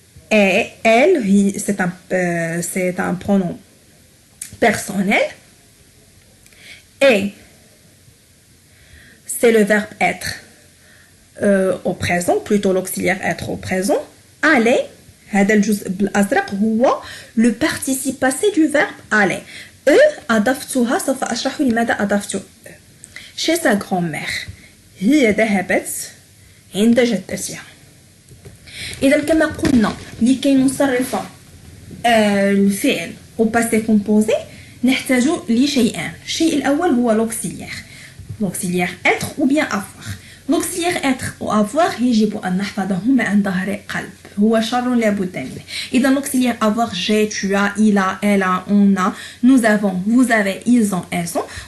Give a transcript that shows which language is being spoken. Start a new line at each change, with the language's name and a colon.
French: Et elle, c'est un pronom personnel. Et c'est le verbe être au présent, plutôt l'auxiliaire être au présent. Aller,
Arabic: هذا الجزء بالأزرق هو
French: le participe passé du verbe aller.
Arabic: أضفتها سوف أشرح لماذا أضفت
French: chez sa grand-mère.
Arabic: هي ذهبت عند جدتها. إذا كما قلنا لكي نصرف الفعل
French: au passé composé
Arabic: نحتاج لشيئان. الشيء الأول هو
French: l'auxiliaire être ou bien avoir. l'auxiliaire être ou avoir
Arabic: يجب أن نحفظهما عن ظهر قلب. هو شر لا بد منه. إذا
French: l'auxiliaire avoir j'ai, tu as, il a, elle a, on a, nous avons, vous avez, ils ont, elles ont.